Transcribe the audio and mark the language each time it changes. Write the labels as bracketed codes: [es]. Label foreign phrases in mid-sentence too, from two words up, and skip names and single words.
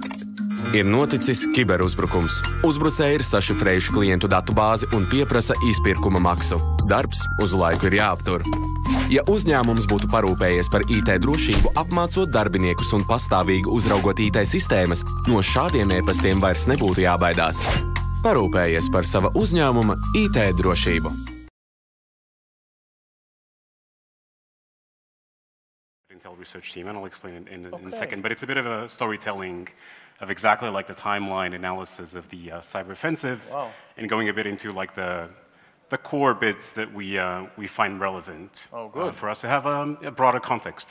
[lv] Ir noticis kiberuzbrukums. Uzbrucēji ir sašifrējuši klientu datubāzi un pieprasa izpirkuma maksu. Darbs uz laiku ir jāaptur. Ja uzņēmums būtu parūpējies par IT drošību, apmācot darbiniekus un pastāvīgi uzraugot IT sistēmas, no šādiem e-pastiem vairs nebūtu jābaidās. Parūpējies par sava uzņēmuma IT drošību. [en] Intel research team, and I'll explain it in a second, but it's a bit of a storytelling of exactly like the timeline analysis of the cyber offensive, and going a bit into like the core bits that we find relevant for us to have a broader context.